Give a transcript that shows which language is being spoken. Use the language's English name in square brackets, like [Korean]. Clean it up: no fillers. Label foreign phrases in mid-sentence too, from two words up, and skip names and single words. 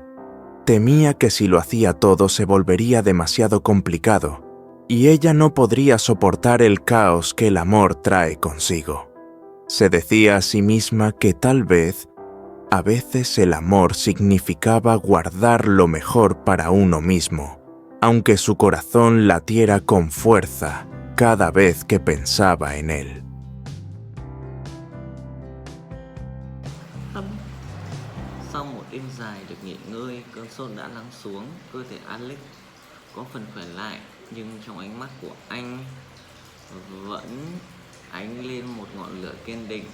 [Spanish] Temía que si lo hacía todo se volvería demasiado complicado y ella no podría soportar el caos que el amor trae consigo. Se decía a sí misma que tal vez, a veces el amor significaba guardar lo mejor para uno mismo, aunque su corazón latiera con fuerza cada vez que pensaba en él. [Vietnamese] Sau một đêm dài được nghỉ ngơi, cơn sốt đã lắng xuống, cơ thể Alex có phần khỏe lại, nhưng trong ánh mắt của anh vẫn ánh lên một ngọn lửa kiên định.